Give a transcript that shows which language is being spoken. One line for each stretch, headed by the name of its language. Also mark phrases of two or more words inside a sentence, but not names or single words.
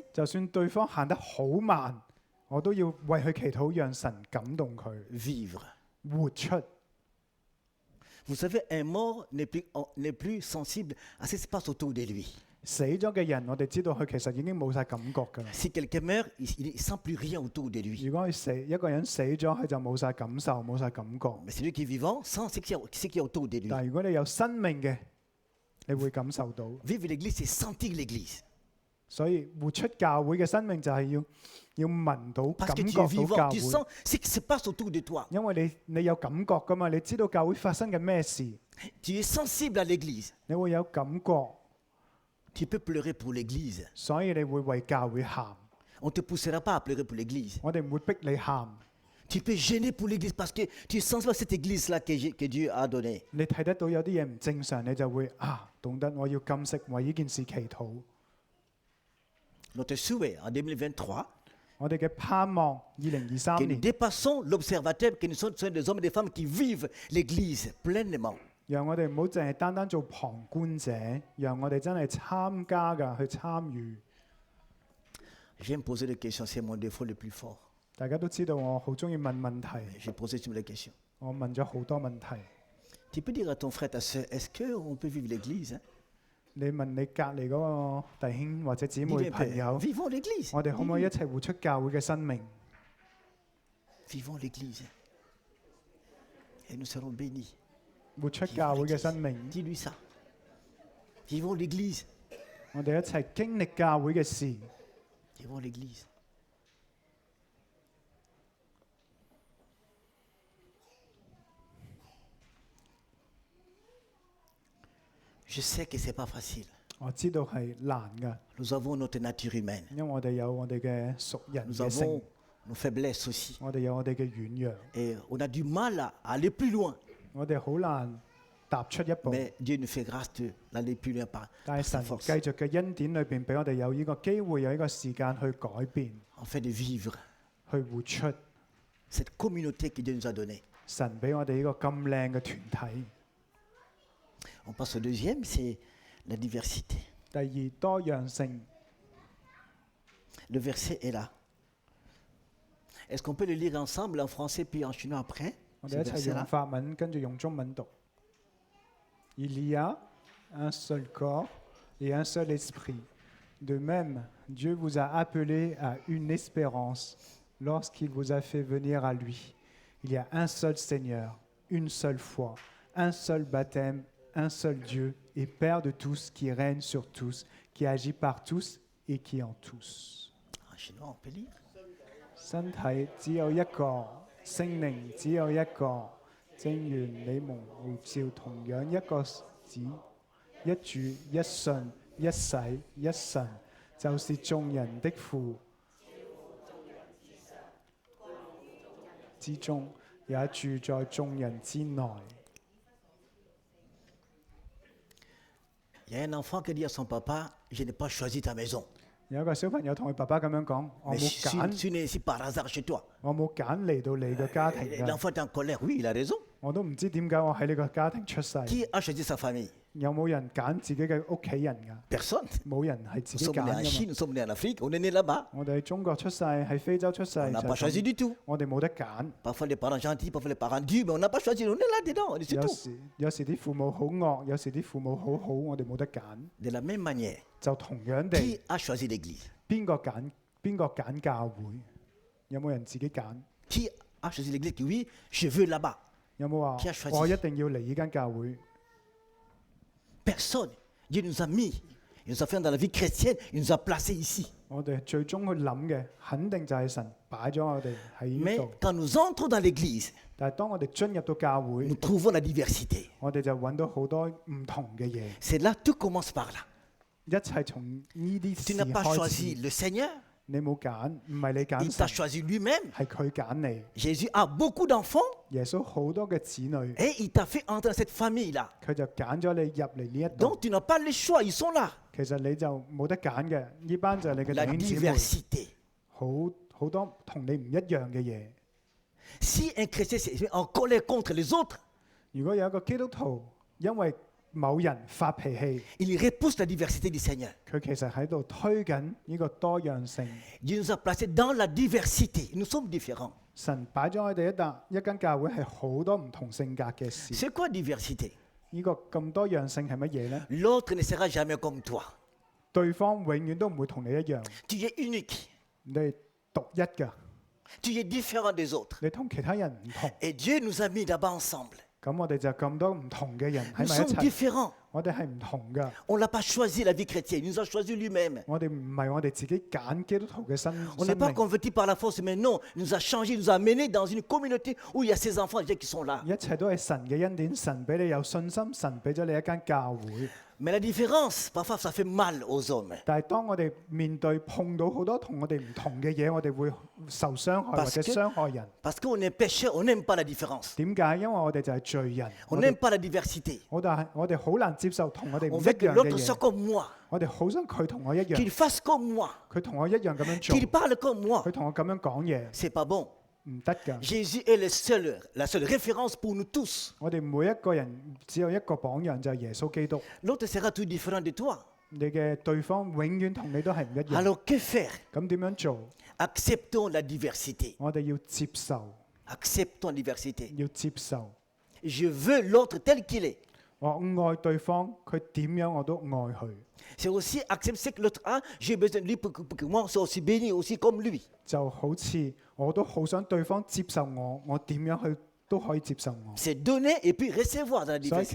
Cantonese: 就算對方行得好慢，我都要為佢祈禱，讓神感動佢，
French: Vivre.
Cantonese: 活出。
French: Vous savez, un mort n'est plus sensible à ce qui se passe autour de lui.
Cantonese: 死咗嘅人，我哋知道佢其實已經冇晒感覺㗎啦。
French: Si quelqu'un meurt, il ne sent plus rien autour de lui.
Cantonese: 如果一個人死咗，佢就冇晒感受，冇晒感覺。
French: Mais celui qui est vivant sent ce qui est autour de lui.
Cantonese: 但係如果你有生命嘅，你會感受到。
French: Vivre l'église, c'est sentir l'église.
Cantonese: 所以活出教會嘅生命就係要聞到、
French: Parce
Cantonese: 感
French: que
Cantonese: 覺
French: tu es
Cantonese: 到教
French: vivant, tu
Cantonese: 會。
French: sens ce qui se passe autour de toi.
Cantonese: 因為你有感覺㗎嘛，你知道教會發生緊咩事，
French: Tu es sensible à l'église.
Cantonese: 你會有感覺，
French: Tu peux pleurer pour l'église.
Cantonese: 所以你會為教會喊。
French: On ne te poussera pas à pleurer pour l'église.
Cantonese: 我哋唔會逼你喊。
French: Tu peux gêner pour l'église parce que tu sens pas cette église-là que Dieu a donnée.
Cantonese: 你睇得到有啲嘢唔正常，你就會懂得我要禁食，為呢件事祈禱。
French: Notre souhait en 2023,
Cantonese: 我哋嘅盼望2023
French: que nous
Cantonese: 年，
French: dépassons l'observateur, que nous sommes des hommes et des femmes qui vivent l'église pleinement.
Cantonese: 讓我哋唔好淨係單單做旁觀者，讓我哋真係參加㗎，去參與。
French: Je vais me poser des questions, c'est mon défaut le plus fort.
Cantonese: 大家都知道我好中意問問題，
French: Je vais poser toutes les questions.
Cantonese: 我問咗好多問題。
French: Tu peux dire à ton frère, ta soeur, est-ce qu'on peut vivre l'église, hein?
Cantonese: 你問你隔離嗰個弟兄或者姊
French: Dis,
Cantonese: 妹
French: mais
Cantonese: 朋友，
French: vivons l'église.
Cantonese: 我哋可唔可以一齊活出教會嘅生命？
French: Vivons l'église. Et nous serons bénis.
Cantonese: 活出教會嘅生命，
French: Dis-lui ça. Vivons l'église.
Cantonese: 我哋一齊經歷教會嘅事。
French: Vivons l'église. Je sais que ce n'est pas facile.
Cantonese: 我知道係難㗎，
French: Nous avons notre nature humaine.
Cantonese: 因為我哋有我哋嘅屬人
French: Nous
Cantonese: 嘅性
French: avons，nos faiblesses aussi.
Cantonese: 我哋有我哋嘅軟弱，
French: Et on a du mal à aller plus loin.
Cantonese: 我哋好難踏出一步。
French: Mais Dieu nous fait grâce d'aller plus loin par
Cantonese: 但係
French: sa
Cantonese: 神
French: force.
Cantonese: 繼續嘅恩典裏邊，俾我哋有呢個機會，有呢個時間去改變，
French: Afin de vivre
Cantonese: 去活出
French: cette communauté que Dieu nous a donnée.
Cantonese: 神俾我哋呢個咁靚嘅團體。
French: On passe au deuxième, c'est la diversité. 第二，多樣性。 Le verset est là. Est-ce qu'on peut le lire ensemble en français puis en chinois après?
Cantonese: 我
French: Ce
Cantonese: 哋一齊用
French: verset-là.
Cantonese: 法文，跟住用中文讀。
French: Il y a un seul corps et un seul esprit. De même, Dieu vous a appelé à une espérance lorsqu'il vous a fait venir à lui. Il y a un seul Seigneur, une seule foi, un seul baptême, un seul Dieu et Père de tous, qui règne sur tous, qui agit par tous et qui en tous. En chinois, on peut lire.
Cantonese: 身體只有一個，聖靈只有一個，正如你們呼召同樣一個子、一主、一信、一洗、一神，就是眾人的父之中，也住在眾人之內。
French: Il y a un enfant qui dit à son papa, je n'ai pas choisi ta maison.
Cantonese: 有一個小朋友同佢爸爸咁樣講：我
French: Mais
Cantonese: 冇
French: je
Cantonese: 揀，
French: suis né ici par hasard chez toi.
Cantonese: 我冇揀嚟到你嘅家庭
French: Et
Cantonese: 㗎，
French: l'enfant est en colère. Oui, il a raison.
Cantonese: 我都唔知點解我喺呢個家庭出世。
French: Qui a choisi sa famille?
Cantonese: 有冇人揀自己嘅屋企人㗎？
French: Personne.
Cantonese: 冇人係自
French: Nous
Cantonese: 己
French: sommes
Cantonese: 揀
French: nés en
Cantonese: 㗎嘛。
French: Chine, nous sommes nés en Afrique, on est nés là-bas.
Cantonese: 我哋喺中國出世，喺非洲出世，
French: On n'a
Cantonese: 就
French: pas
Cantonese: 係
French: choisi
Cantonese: 咁
French: du tout.
Cantonese: 我哋冇得揀。
French: Parfois les parents gentils, parfois les parents durs, mais on n'a pas choisi, on est là-dedans, c'est
Cantonese: 有
French: tout.
Cantonese: 時啲父母好惡，有時啲父母好好，我哋冇得揀。
French: De la même manière,
Cantonese: 就同樣地，
French: qui a choisi l'Église?
Cantonese: 邊個揀教會？有冇人自己揀？
French: Qui a choisi l'Église? Que oui, je veux là-bas.
Cantonese: 有冇
French: Qui a
Cantonese: 話
French: choisi?
Cantonese: 我一定要嚟呢間教會？
French: Personne. Dieu nous a mis, il nous a fait dans la vie chrétienne, il nous a placés ici.
Cantonese: 我哋最終去諗嘅，肯定就係神擺咗我哋喺呢
French: Mais
Cantonese: 度。
French: quand nous entrons dans l'Église,
Cantonese: 但係當我哋進入到教會
French: nous，trouvons la diversité.
Cantonese: 我哋就揾到好多唔同嘅嘢。
French: C'est là, tout commence par là.
Cantonese: 一切從呢啲
French: Tu
Cantonese: 事
French: n'as pas
Cantonese: 開
French: choisi
Cantonese: 始。
French: le Seigneur,
Cantonese: 你冇揀，唔係你
French: il
Cantonese: 揀
French: t'a
Cantonese: 神，
French: choisi lui-même.
Cantonese: 係佢揀你。
French: Jésus a beaucoup d'enfants
Cantonese: 耶穌好多嘅子女，
French: et il t'a fait entrer dans cette famille-là.
Cantonese: 佢就揀咗你入嚟呢一度。
French: Donc tu n'as pas le choix, ils sont là.
Cantonese: 其實你就冇得揀嘅，呢班就係你嘅
French: La
Cantonese: 弟兄姊妹，
French: diversité.
Cantonese: 好多同你唔一樣嘅嘢。
French: Si un chrétien s'est en colère contre les autres,
Cantonese: 如果有一個基督徒因為某人發脾氣，
French: il repousse la diversité du Seigneur.
Cantonese: 佢其實喺度推緊呢個多樣性。
French: Dieu nous a placés dans la diversité. Nous sommes différents.
Cantonese: 神擺咗我哋一間教會係好多唔同性格嘅事。
French: C'est quoi diversité?
Cantonese: 呢個咁多樣性係乜嘢呢？
French: L'autre ne sera jamais comme toi.
Cantonese: 對方永遠都唔會同你一樣，
French: Tu es unique.
Cantonese: 你係獨一㗎，
French: Tu es différent des autres.
Cantonese: 你同其他人唔同。
French: Et Dieu nous a mis là-bas ensemble.
Cantonese: 咁我哋就咁多唔同嘅人喺
French: Nous
Cantonese: 埋一
French: sommes
Cantonese: 齊，
French: différents.
Cantonese: 我哋係唔同㗎。
French: On n'a pas choisi la vie chrétienne. Il nous a choisi lui-même.
Cantonese: 我哋唔係我哋自己揀基督徒嘅生
French: On n'est pas
Cantonese: 命，
French: convertis par la force, mais non. Il nous a changés, il nous a amenés dans une communauté où il y a ces enfants déjà qui sont là.
Cantonese: 一切都係神嘅恩典。神俾你有信心，神俾咗你一間教會。
French: Mais la différence, parfois, ça fait mal aux hommes.
Cantonese: 但係當我哋面對碰到好多同我哋唔同嘅嘢，我哋會受傷害或
French: Parce
Cantonese: 者
French: que-
Cantonese: 傷害人。
French: Parce qu'on est pécheurs, on n'aime pas la différence.
Cantonese: 點解？因為我哋就係罪人，
French: On
Cantonese: 我
French: n'aime
Cantonese: 哋
French: pas la diversité.
Cantonese: 我哋好難接受同我哋唔
French: On
Cantonese: 一
French: veut que
Cantonese: 樣嘅
French: l'autre soit
Cantonese: 嘢。
French: comme moi,
Cantonese: 我哋好想佢同我一樣，
French: qu'il fasse comme moi,
Cantonese: 佢同我一樣咁樣做，
French: qu'il parle comme moi.
Cantonese: 佢同我咁樣講嘢，
French: C'est pas bon.
Cantonese: 唔得㗎。
French: Jésus est la seule référence pour nous tous.
Cantonese: 我哋每一個人只有一個榜樣，就係耶穌基督。
French: L'autre sera tout différent de toi.
Cantonese: 你嘅對方永遠同你都係唔一樣。
French: Alors que faire?
Cantonese: 咁點樣做？
French: Acceptons la diversité.
Cantonese: 我哋要接受，
French: Acceptons la diversité.
Cantonese: 要接受。
French: Je veux l'autre tel qu'il est.
Cantonese: 我愛對方，佢點樣我都愛佢。
French: C'est aussi accepter ce que l'autre a. J'ai besoin de lui pour que moi sois aussi béni aussi comme lui.
Cantonese: 就好似我都好想對方接受我，我點樣去都可以接受我。
French: C'est donner et puis recevoir dans la
Cantonese: 所以其